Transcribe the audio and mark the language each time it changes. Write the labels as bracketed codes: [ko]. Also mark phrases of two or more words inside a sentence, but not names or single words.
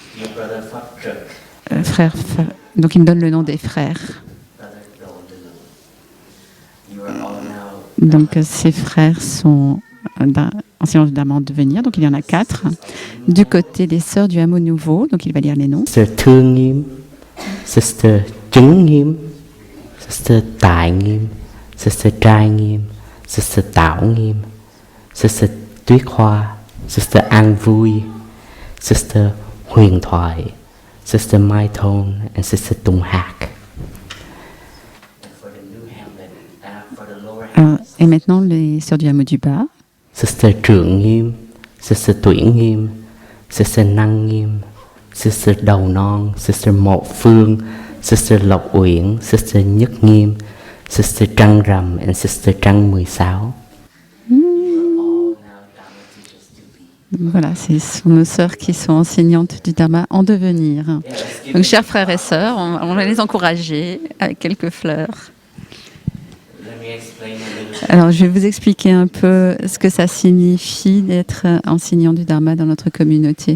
[fr] Donc il me donne le nom des frères. Donc ces frères sont enseignants du Dharma en devenir, donc il y en a 4. Du côté des sœurs du hameau nouveau, donc il va lire les noms. Sister Thương Nghiêm, Sister Chứng Nghiêm, Sister Tại Nghiêm, Sister Trai Nghiêm, Sister Tảo Nghiêm, Sister Tuyết Hoa, Sister An Vui, Sister Huyền Thoại, Sister Mai Thôn, and Sister Tung Hạc. Et maintenant, les sœurs du hameau du bas. Sister Trưởng Nghiêm, Sister Tuyển Nghiêm, Sister Năng Nghiêm, Sister Đầu Non, Sister Mộ Phương, Sister Lộc Uyển, Sister Nhất Nghiêm, Sister Trăng Rằm and Sister Trăng 16. Voilà, ce sont nos sœurs qui sont enseignantes du Dharma en devenir. Donc, chers frères et sœurs, on va les encourager avec quelques fleurs. Alors, je vais vous expliquer un peu ce que ça signifie d'être enseignant du Dharma dans notre communauté.